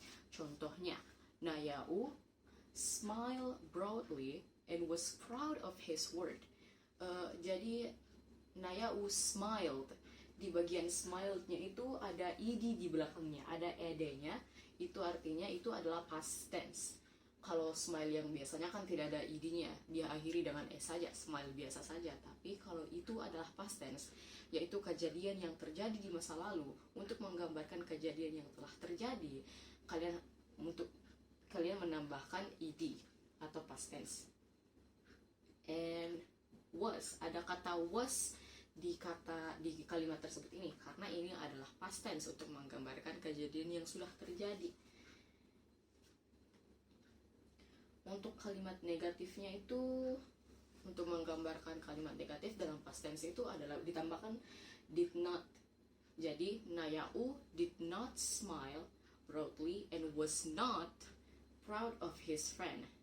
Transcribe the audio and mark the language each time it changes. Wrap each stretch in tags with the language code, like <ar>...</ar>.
<id>Contohnya,</id> <en>Nayau smiled broadly and was proud of his word.</en> <id>Jadi Nayau smiled. Di bagian smiled-nya itu ada ed di belakangnya, ada ed-nya. Itu artinya itu adalah past tense. Kalau smile yang biasanya kan tidak ada id-nya, dia akhiri dengan saja, smile biasa saja. Tapi kalau itu adalah past tense, yaitu kejadian yang terjadi di masa lalu, untuk menggambarkan kejadian yang telah terjadi, kalian menambahkan ed atau past tense. And was, ada kata was di kalimat tersebut ini, karena ini adalah past tense untuk menggambarkan kejadian yang sudah terjadi. Untuk kalimat negatifnya itu, untuk menggambarkan kalimat negatif dalam past tense itu adalah ditambahkan did not. Jadi</id> <en>Nayau did not smile broadly and was not proud of his friend.</en>